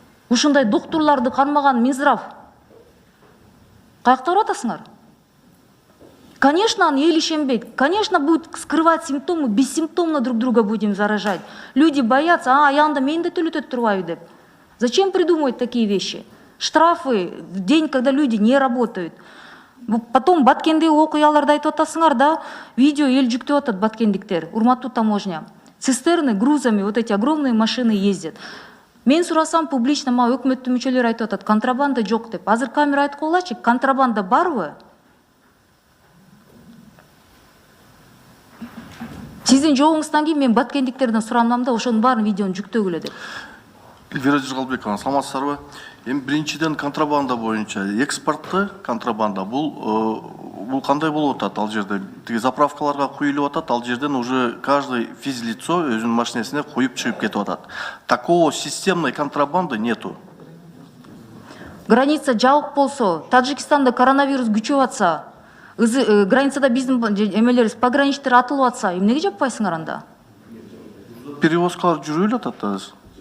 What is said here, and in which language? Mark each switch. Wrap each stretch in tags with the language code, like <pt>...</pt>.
<ky>Ушундай доктурларды кармаган Минздрав. Каяктап атасыңар?</ky> <ru>Конечно,</ru> <ky>он ел ишенбейт.</ky> <ru>Конечно, будет скрывать симптомы, бессимптомно друг друга будем заражать. Люди боятся,</ru> <ky>аянда мен де төлөтөт турбайбы деп.</ky> <ru>Зачем придумывать такие вещи? Штрафы в день, когда люди не работают.</ru> <ky>Потом баткенде окуяларды айтып атасыңар, да, видео ел жүктөп атат баткендиктер, урматтуу таможня.</ky> <ru>Цистерны грузами, вот эти огромные машины ездят.</ru> <ky>Мен сурасам публично, өкмөттүн мүчөлөрү айтып атат, контрабанда жок деп. Азыр камера айтып коелачы, контрабанда барбы? Сиздин жоогуңуздан кийин мен баткендиктерден сурамдам да ошонун баарын видеону жүктөгүлө деп. Эльвира Жыргалбековна, саламатсыздарбы? Эми биринчиден контрабанда боюнча экспортты контрабанда бул кандай болуп атат ал жерде? Тиги заправкаларга куюлуп атат, ал жерден</ky> <ru>уже каждый физлицо</ru> <ky>өзүнүн машинесине куюп чыгып кетип атат.</ky> <ru>Такого системной контрабанды нету.</ru> <ky>Граница жабык болсо, Таджикстанда коронавирус күчөп атса, границада биздин эмелерибиз пограничтер атылып атса, эмнеге жаппайсыңар анда? перевозкалар жүріп жатат азыр.</ky>